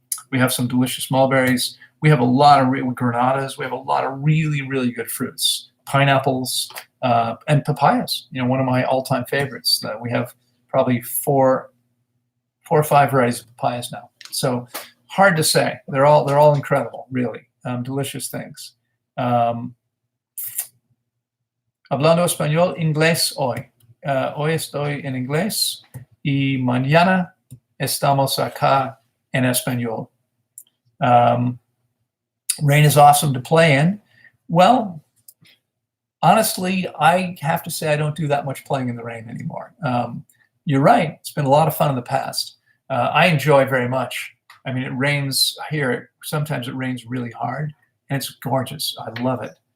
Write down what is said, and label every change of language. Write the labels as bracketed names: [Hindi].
[English] We have some delicious mulberries. We have a lot of granadas. We have a lot of really, really good fruits. Pineapples and papayas, one of my all-time favorites. We have probably 4 or 5 varieties of papayas now. So hard to say. They're all incredible, really. Delicious things. [Spanish] Hablando español, inglés hoy. Hoy estoy en inglés y mañana estamos acá en español. [English] Rain is awesome to play in. Well, honestly, I have to say I don't do that much playing in the rain anymore. You're right. It's been a lot of fun in the past. I enjoy very much. I mean, it rains here. Sometimes it rains really hard, and it's gorgeous. I love it.